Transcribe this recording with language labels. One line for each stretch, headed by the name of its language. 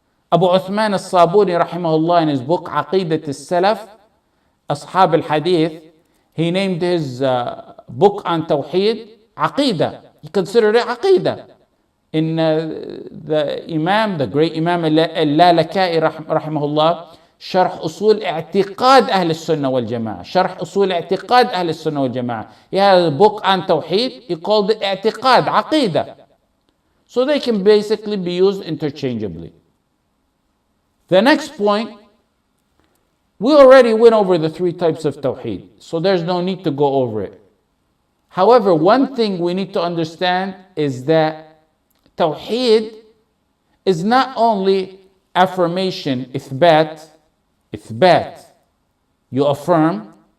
English: Abu Uthman al-Sabuni rahimahullah, in his book Aqidat al-Salaf, Ashab al-Hadith, he named his book on Tawheed Aqidah. He considered it Aqidah. In the great Imam al-Lalaka'i rahimahullah,
Arabic: شرح أصول اعتقاد أهل السنة والجماعة. شرح أصول اعتقاد أهل السنة والجماعة.
English: He had a book on Tawheed. He called it اعتقاد, عقيدة. So they can basically be used interchangeably. The next point, we already went over the three types of Tawheed, so there's no need to go over it. However, one thing we need to understand is that Tawheed is not only affirmation, إثبات, you affirm.